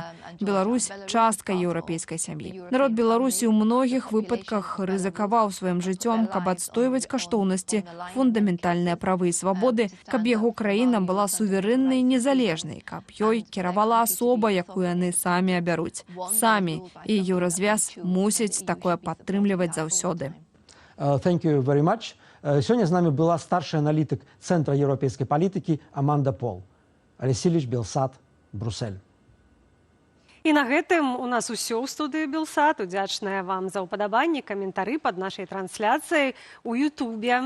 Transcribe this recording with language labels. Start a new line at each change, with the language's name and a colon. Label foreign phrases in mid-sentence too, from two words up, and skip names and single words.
Belarusian: Беларусь – частка еўрапейскай сям'і. Народ Беларусі ў многіх выпадках рызыкаваў сваім жыццём, каб адстойваць каштоўнасці, фундаментальныя правы і свабоды, каб яго краіна была суверэннай і незалежнай, каб ёй кіравала асоба, якую яны самі абяруць. Самі. І еўразвяз мусіць такое падтрымліваць заўсёды.
English: Thank you very much.
Belarusian: Сёння з намі была старшы аналітык Цэнтра еўрапейскай палітыкі Аманда Пол. Алексій Белсат, Брюссель. І на гэтым у нас усё ў студыі Белсат. Удзячная вам за ўпадабанні, каментары пад нашай трансляцыяй у Ютубе.